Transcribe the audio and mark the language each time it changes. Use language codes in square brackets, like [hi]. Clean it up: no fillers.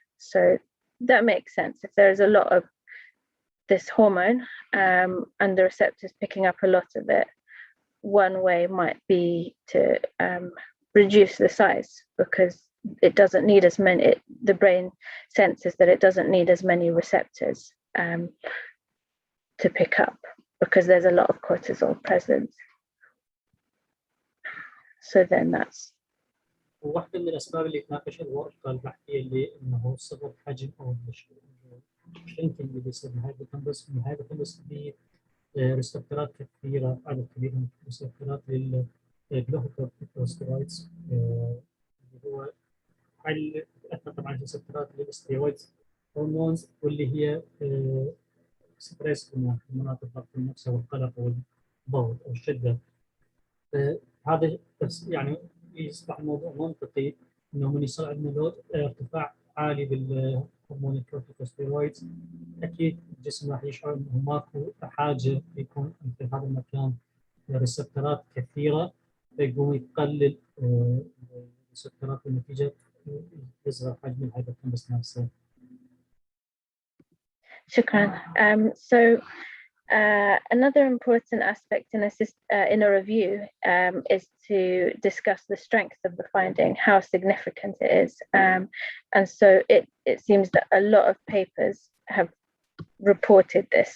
[en] So that makes sense. If there's a lot of this hormone and the receptors picking up a lot of it, one way might be to reduce the size, because it doesn't need as many, the brain senses that it doesn't need as many receptors to pick up, because there's a lot of cortisol present. So then that's [ar] واحدة من الأسباب اللي تناقش الورقة البحثية اللي إنه سبب حجم أو shrinking اللي بيصير من الهايبوكامبس، إنه الهايبوكامبس فيه ريسبتورات كثيرة، عدد كبير من الريسبتورات للجلوكوكورتيكوستيرويدز، اللي هو تأثر طبعا الريسبتورات للستيرويدز هرمونز، واللي هي ستريس هرمونات الضغط النفسي والقلق والضغط أو الشدة. هذا يعني يصبح الموضوع منطقي انه من يصير عندنا ارتفاع عالي بالهرمون الكورتيكوستيرويدز، اكيد الجسم راح يشعر انه ماكو حاجه يكون في هذا المكان ريسبتورات كثيره، فيقوم يقلل الريسبتورات، والنتيجه يصغر حجم الهايبوكامبس نفسه. شكرا. [en] So another important aspect in a review is to discuss the strength of the finding, how significant it is. And so it seems that a lot of papers have reported this.